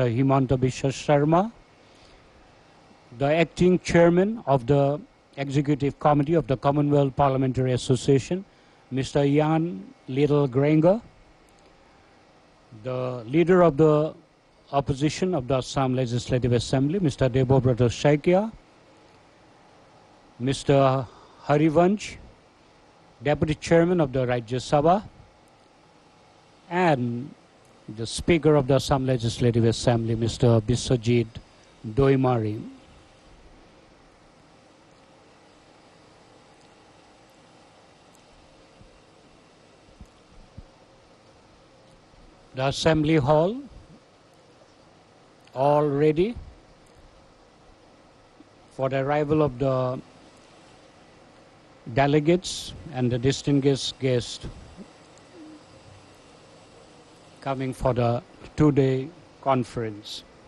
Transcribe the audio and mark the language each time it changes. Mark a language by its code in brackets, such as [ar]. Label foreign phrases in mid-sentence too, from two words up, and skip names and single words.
[en] Himanta Biswa Sharma, the acting chairman of the Executive Committee of the Commonwealth Parliamentary Association, Mr. Jan Little Granger, the leader of the opposition of the Assam Legislative Assembly, Mr. Debobrata Shaikia, Mr. Harivansh, Deputy Chairman of the Rajya Sabha, and the Speaker of the Assam Legislative Assembly, Mr. Biswajit Doimari. The Assembly Hall all ready for the arrival of the delegates and the distinguished guests coming for the two-day conference.